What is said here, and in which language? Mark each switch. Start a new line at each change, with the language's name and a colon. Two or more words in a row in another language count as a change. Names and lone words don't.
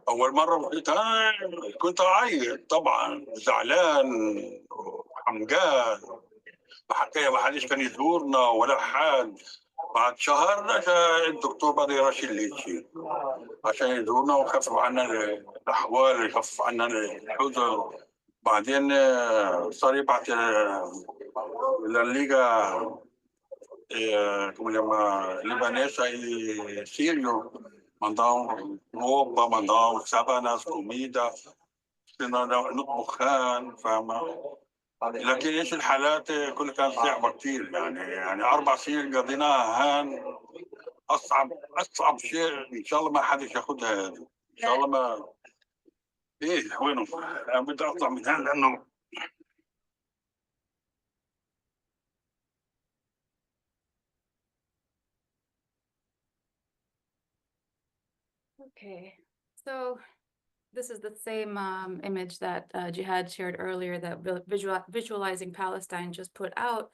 Arabic: أول مرة وصلت كنت أعيط طبعا، زعلان وحمقان، ما حدش كان يزورنا ولا حد. بعد شهر جاء الدكتور بدر رشيد ليتشي عشان يزورنا ويخفف عنا الأحوال، يخفف عنا الحزن. بعدين صار يبعث للليغا
Spanish: como llama, libanesa y sirio, mandaban ropa, mandaban sábanas, comida,
Arabic: نطبخ خان، فاهمة. لكن ايش الحالات كلها كانت صعبة كثير، يعني 4 سنين قضيناها هان. اصعب شيء ان شاء الله ما حدا ياخذها، ان شاء الله ما. ايه وينهم؟ انا بدي اطلع من هان لانه
English: Okay, so this is the same image that Jihad shared earlier that visualizing Palestine just put out.